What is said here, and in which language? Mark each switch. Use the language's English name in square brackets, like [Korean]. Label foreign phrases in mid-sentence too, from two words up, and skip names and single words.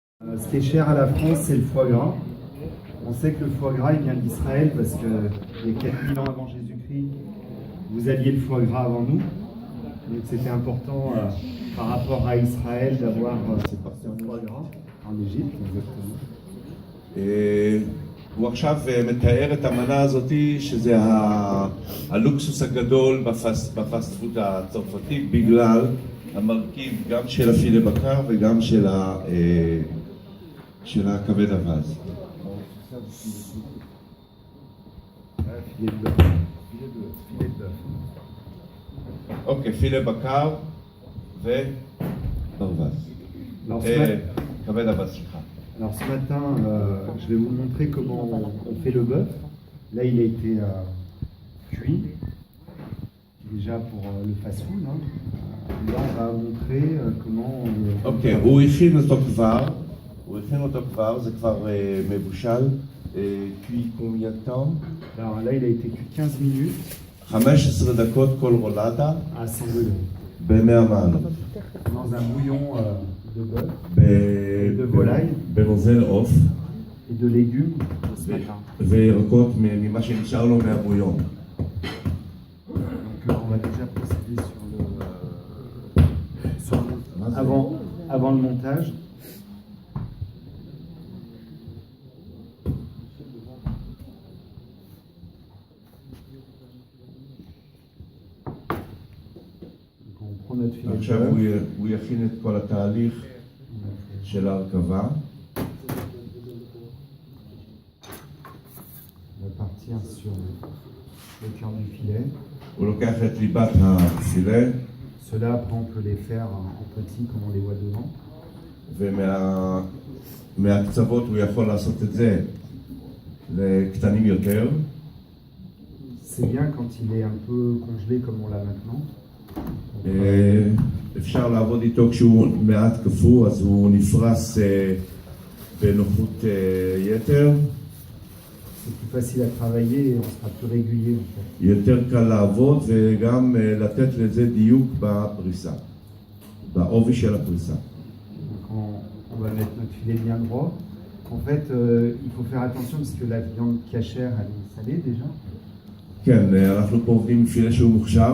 [French] Ce qui est cher à la France, c'est le foie gras. On sait que le foie gras il vient d'Israël parce que il y a 4000 ans avant Jésus-Christ, vous aviez le foie gras avant nous. Donc c'était important par rapport à Israël d'avoir ce foie gras en Égypte. [Hebrew] הוא עכשיו מתאר את המנה הזאת שזה הלוקסוס הגדול בפסט פוד הצרפתי בגלל המרכיב גם של הפילה בקר וגם של הכבד אווז. אוקיי, פילה בקר וברווז. כבד אווז, סליחה. [French] Alors ce matin, je vais vous montrer comment on fait le bœuf. Là, il a été cuit, déjà pour le fast-food. Hein. Là, on va montrer comment on... [Hebrew] אוקיי, הוא הכין אותו כבר, זה כבר מבושל. [French] cuit combien de temps? Alors là, il a été cuit 15 minutes. [Hebrew] 15 דקות כל רולדה. [French] À 100 degrés. [Hebrew] ב-100 מעלות. [French] Dans un bouillon de bœuf, de volaille, [Hebrew] בנוזל עוף. [French] et de légumes ce matin. [Hebrew] וירקות ממה שנשאר לו מהבויון. [French] Donc on va déjà procéder avant le montage. Donc on prend notre filet de [Hebrew] עכשיו [French] bœuf. [Hebrew] הוא יכין את כל התהליך של ההרכבה. [French] On va partir sur le cœur du filet. [Hebrew] הוא לוקח את ליבת הפילה, [French] Ceux-là, après, on peut les faire en petits comme on les voit devant. [Hebrew] ומהקצוות הוא יכול לעשות את זה לקטנים יותר. [French] C'est bien quand il est un peu congelé comme on l'a maintenant. [Hebrew] אפשר לעבוד איתו כשהוא מעט קפוא, אז הוא נפרס בנוחות יתר. [French] C'est plus facile à travailler et on sera plus régulier en fait. [Hebrew] יותר קל לעבוד וגם לתת לזה דיוק בפריסה, בעובי של הפריסה. [French] Donc on va mettre notre filet bien droit. En fait, il faut faire attention parce que la viande cachère, elle est salée déjà. [Hebrew] כן, אנחנו פה עובדים עם פילה שהוא מוכשר.